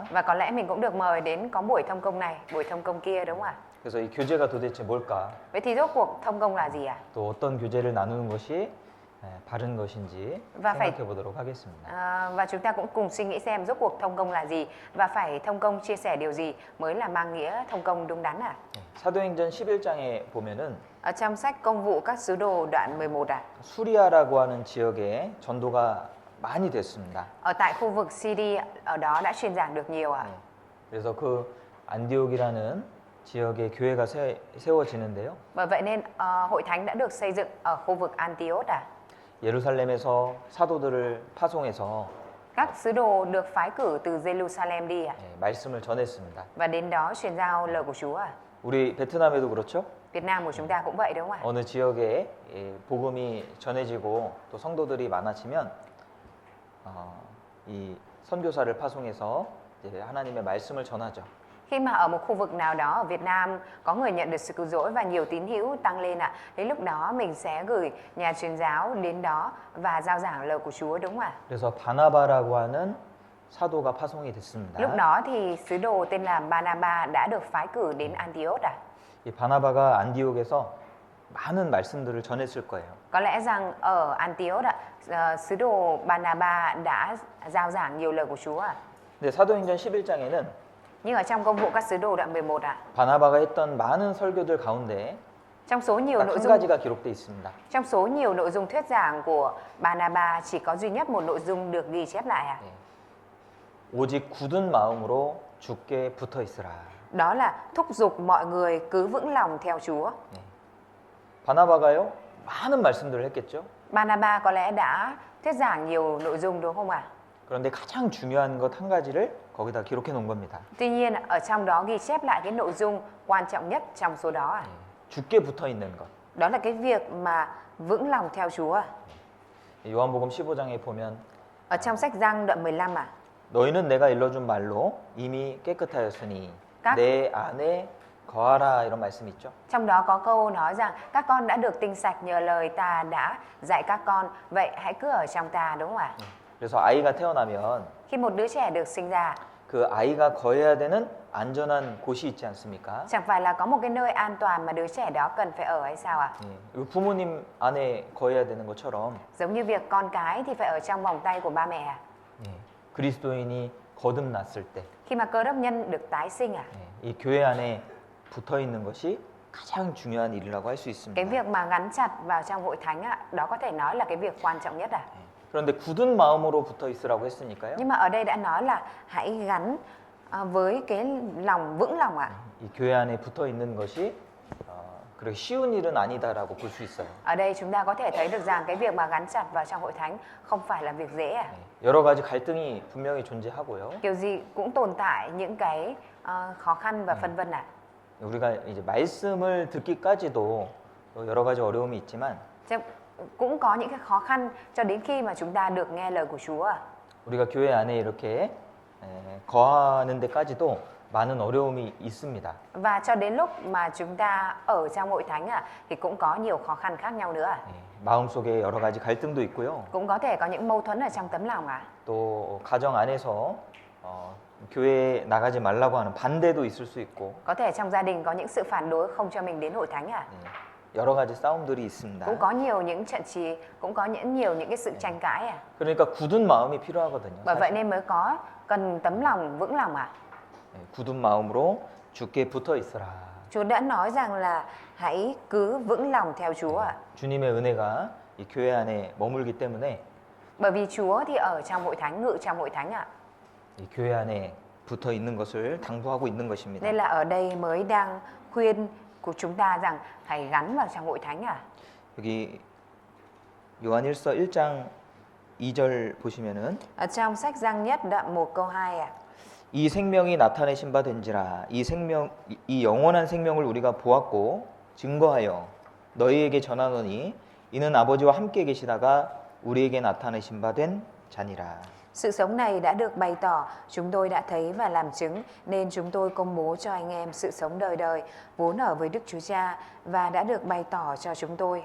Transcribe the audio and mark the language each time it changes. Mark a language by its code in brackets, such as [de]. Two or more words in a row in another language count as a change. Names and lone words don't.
[vi] Và có lẽ mình cũng được mời đến có buổi thông công này, buổi thông công kia đúng không ạ? [ko] 그래서 이 교제가 도대체 뭘까? [vi] Vậy thì rốt cuộc thông công là gì ạ? [ko] 또 어떤 교제를 나누는 것이 바른 것인지 [vi] Và phải [ko] 생각해 보도록 하겠습니다. [vi] và chúng ta cũng cùng suy nghĩ xem rốt cuộc thông công là gì và phải thông công chia sẻ điều gì mới là mang nghĩa thông công đúng đắn ạ? [ko] 사도행전 11장에 보면은 [vi] Ở trong sách Công vụ các sứ đồ đoạn 11 ạ. [ko] 수리아라고 하는 지역에 전도가 많이 됐습니다. [vi] Ở tại khu vực Syria ở đó đã truyền giảng được nhiều ạ. [ko] 그래서 그 안디옥이라는 지역에 교회가 세워지는데요. [vi] Bởi vậy nên hội thánh đã được xây dựng ở khu vực Antioch ạ. [ko] 예루살렘에서 사도들을 파송해서 [vi] Các sứ đồ được phái cử từ Jerusalem đi ạ. [ko] 말씀을 전했습니다. [vi] Và đến đó truyền giao lời của Chúa ạ. [ko] 우리 베트남에도 그렇죠? [vi] Việt Nam của chúng ta cũng vậy đúng không ạ? [ko] 어느 지역에 복음이 전해지고 또 성도들이 많아지면 이 선교사를 파송해서 이제 하나님의 말씀을 전하죠. [vi] Khi mà ở một khu vực nào đó ở Việt Nam có người nhận được sự cứu rỗi và nhiều tín hữu tăng lên ạ, đến lúc đó mình sẽ gửi nhà truyền giáo đến đó và giao giảng lời của Chúa đúng không ạ? [ko] 그래서 바나바라고 하는 사도가 파송이 됐습니다. [vi] Lúc đó thì sứ đồ tên là Barnaba đã được phái cử đến Antioch ạ. [ko] 이 바나바가 안디옥에서 많은 말씀들을 전했을 거예요. [vi] Có lẽ rằng ở Antioch ạ, sứ đồ Barnaba đã giao giảng nhiều lời của Chúa ạ. [ko] 근데 사도행전 11장에는 [vi] Nhưng ở trong Công vụ các sứ đồ đoạn 11 ạ, [ko] 바나바가 했던 많은 설교들 가운데 [vi] trong số nhiều [ko] 딱 [vi] nội [ko] 한 [vi] dung [ko] 가지가 기록돼 있습니다. [vi] trong số nhiều nội dung thuyết giảng của Barnaba chỉ có duy nhất một nội dung được ghi chép lại ạ. [ko] 오직 굳은 마음으로 주께 붙어 있으라. [vi] Đó là thúc giục mọi người cứ vững lòng theo Chúa. [ko] 네. 바나바가요 많은 말씀들을 했겠죠. [vi] Barnabas có lẽ đã thuyết giảng nhiều nội dung đúng không ạ? [ko] 그런데 가장 중요한 것 한 가지를 거기다 기록해 놓은 겁니다. [vi] Tuy nhiên ở trong đó ghi chép lại cái nội dung quan trọng nhất trong số đó à? [ko] 주께 붙어 있는 것. [vi] Đó là cái việc mà vững lòng theo Chúa. [ko] 요한복음 15장에 보면 [vi] Ở trong sách Giăng đoạn 15 à? [ko] 너희는 내가 일러준 말로 이미 깨끗하였으니 [vi] Các- [ko] 내 안에 거하라 이런 말씀이 있죠. [vi] Trong đó có câu nói rằng các con đã được tinh sạch nhờ lời ta đã dạy các con, vậy hãy cứ ở trong ta, đúng không ạ? [ko] 그래서 아이가 태어나면 [vi] Khi một đứa trẻ được sinh ra, [ko] 그 아이가 거해야 되는 안전한 곳이 있지 않습니까? [vi] chẳng phải là có một cái nơi an toàn mà đứa trẻ đó cần phải ở hay sao ạ? [ko] 예, 부모님 안에 거해야 되는 것처럼 [vi] Giống như việc con cái thì phải ở trong vòng tay của ba mẹ à? [ko] 예, 그리스도인이 거듭났을 때 [vi] Khi mà Cơ Đốc nhân được tái sinh à? [ko] 예, 이 교회 안에 붙어 있는 것이 가장 중요한 일이라고 할 수 [vi] Cái [ko] 있습니다. [vi] việc mà gắn chặt vào trong hội thánh ạ, đó có thể nói là cái việc quan trọng nhất à? [ko] 예, 그런데 굳은 마음으로 붙어 있으라고 했으니까요. [vi] Nhưng mà ở đây đã nói là hãy gắn với cái lòng vững lòng ạ. [ko] 이 교회 안에 붙어 있는 것이 그렇게 쉬운 일은 아니다라고 볼 수 있어요. [vi] Ở đây chúng ta có thể thấy được rằng cái việc mà gắn chặt vào trong hội thánh không phải là việc dễ à? [ko] 예, 여러 가지 갈등이 분명히 존재하고요. [vi] Kiểu gì cũng tồn tại những cái khó khăn và phân vân ạ. [ko] 우리가 이제 말씀을 듣기까지도 또 여러 가지 어려움이 있지만 [vi] Cũng có những cái khó khăn cho đến khi mà chúng ta được nghe lời của Chúa ạ. [ko] 우리가 교회 안에 이렇게 거하는 데까지도 많은 어려움이 있습니다. [vi] Và cho đến lúc mà chúng ta ở trong hội thánh ạ thì cũng có nhiều khó khăn khác nhau nữa ạ. [ko] 예, 마음속에 여러 가지 갈등도 있고요. [vi] Cũng có thể có những mâu thuẫn ở trong tấm lòng ạ. [ko] 또 가정 안에서 교회에 나가지 말라고 하는 반대도 있을 수 있고 [vi] Có thể trong gia đình có những sự phản đối không cho mình đến hội thánh ạ. [ko] 예, 여러 가지 싸움들이 있습니다. [vi] Cũng có nhiều những trận trì, cũng có nhiều những cái sự tranh cãi ạ. [ko] 그러니까 굳은 마음이 필요하거든요. [vi] Bởi vậy [ko] 사실. [vi] nên mới có cần tấm lòng vững lòng ạ. [ko] 예, 굳은 마음으로 주께 붙어 있으라. [vi] Chúa đã nói rằng là hãy cứ vững lòng theo Chúa ạ. [ko] 주님의 은혜가 이 교회 안에 머물기 때문에 [vi] Bởi vì Chúa thì ở trong hội thánh, ngự trong hội thánh ạ. [ko] 이 교회 안에 붙어 있는 것을 당부하고 있는 것입니다. [vi] Nên là ở đây mới đang khuyên của chúng ta rằng hãy gắn vào trong hội thánh ạ. [ko] 여기 요한일서 1장 2절 보시면은 [vi] Ở trong sách Giăng nhất đoạn 1 câu 2 ạ. [ko] 이 생명이 나타내신 바 된지라 이 영원한 생명을 우리가 보았고 증거하여 너희에게 전하노니 이는 아버지와 함께 계시다가 우리에게 나타내신 바 된 자니라. [vi] Sự sống này đã được bày tỏ, chúng tôi đã thấy và làm chứng, nên chúng tôi công bố cho anh em sự sống đời đời, vốn ở với Đức Chúa Cha và đã được bày tỏ cho chúng tôi.